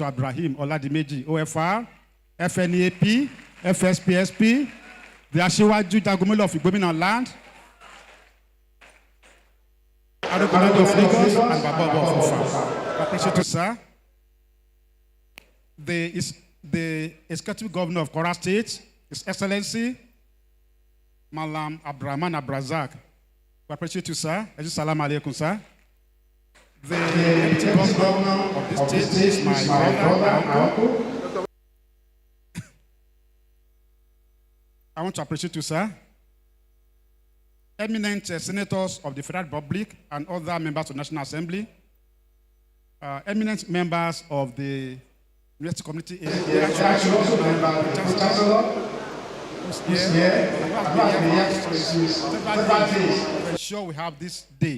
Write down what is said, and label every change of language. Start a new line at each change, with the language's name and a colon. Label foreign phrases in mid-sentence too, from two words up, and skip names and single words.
English: Ibrahim Oladimeji, OFR, FNEAP, FSPSP, the Asiwaju Dagomilo of Igbominà land, Adekunle of Lagos, and Baba of Ofa. I appreciate you, sir. The Executive Governor of Kwara State, His Excellency, Malam Abdurrahman Abrazak. I appreciate you, sir.
Arabic: السلام عليكم,
English: sir. The Deputy Governor of this state is my brother, uncle. I want to appreciate you, sir. Eminent senators of the Federal Republic and other members of the National Assembly, eminent members of the University Community here, to ensure we have this day.